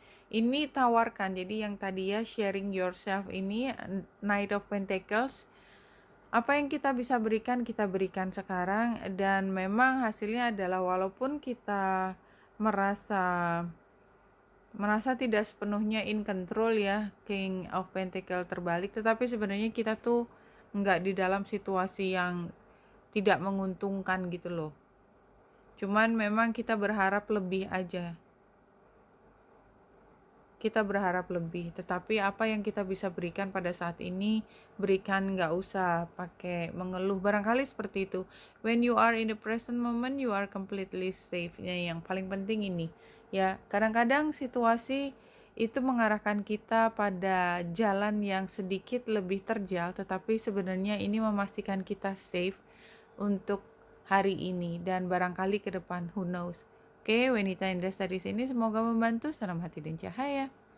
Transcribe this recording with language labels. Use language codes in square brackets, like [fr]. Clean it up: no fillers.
[id] Ini tawarkan, jadi yang tadi ya [en] sharing yourself [id] ini Knight of Pentacles, apa yang kita bisa berikan kita berikan sekarang, dan memang hasilnya adalah walaupun kita merasa tidak sepenuhnya in control ya, King of Pentacle terbalik, tetapi sebenarnya kita tuh nggak di dalam situasi yang tidak menguntungkan gitu loh. Cuman memang kita berharap lebih aja. Kita berharap lebih, tetapi apa yang kita bisa berikan pada saat ini, berikan, nggak usah pakai mengeluh. Barangkali seperti itu. [en] When you are in the present moment, you are completely safe. [id] Yang paling penting ini. Ya, kadang-kadang situasi itu mengarahkan kita pada jalan yang sedikit lebih terjal, tetapi sebenarnya ini memastikan kita safe untuk hari ini dan barangkali ke depan, [en] who knows. [id] Oke, Wanita Indra dari sini semoga membantu. Salam hati dan cahaya.